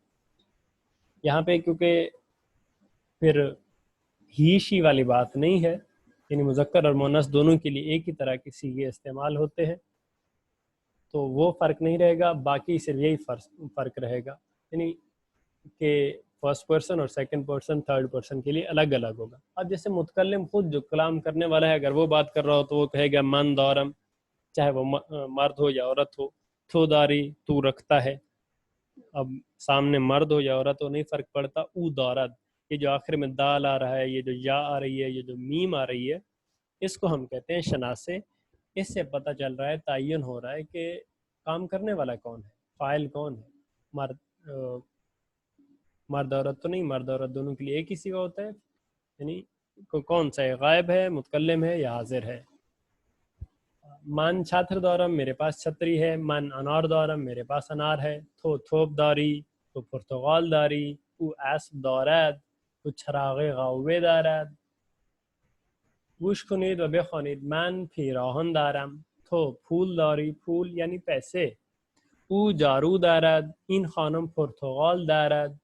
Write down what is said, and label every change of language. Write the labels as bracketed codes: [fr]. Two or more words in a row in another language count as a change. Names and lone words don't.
[ur] یہاں پہ کیونکہ پھر [en] he she [ur] والی بات نہیں ہے، یعنی مذکر اور مؤنث دونوں کے لیے ایک ہی طرح کی صیغے استعمال ہوتے ہیں، تو وہ فرق نہیں رہے گا. باقی صرف یہی فرق رہے گا، یعنی کہ [en] first person [ur] اور [en] second person third person [ur] کے لیے الگ الگ ہوگا. اب جیسے متکلم خود جو کلام کرنے والا ہے اگر وہ بات کر رہا ہو تو وہ کہے گا [fa] من دارم، [ur] چاہے وہ مرد ہو یا عورت ہو. [fa] تو داری [ur] تو رکھتا ہے. اب سامنے مرد ہو یا عورت ہو نہیں فرق پڑتا. [fa] او دارد، [ur] یہ جو آخر میں دال آ رہا ہے، یہ جو یا آ رہی ہے، یہ جو میم آ رہی ہے، اس کو ہم کہتے ہیں شناسے. اس سے پتہ چل رہا ہے، تعین ہو رہا ہے کہ کام کرنے والا کون ہے، فاعل کون ہے. مرد عورت تو نہیں، مرد عورت دونوں کے لیے ایک ہی صیغہ ہوتا ہے، یعنی کون سا ہے، غائب ہے، متکلم ہے یا حاضر ہے. [fa] من چھاتر دارم، [ur] میرے پاس چھتری ہے. [fa] من انار دارم، [ur] میرے پاس انار ہے. [fa] تو تھوپ داری، تو پرتغال داری. او اسب دارد، تو چراغ قوه دارد. گوش کنید و بخوانید. من پیراهن دارم. تو پول داری، پول یعنی پیسه. او جارو دارد، این خانم پرتغال دارد.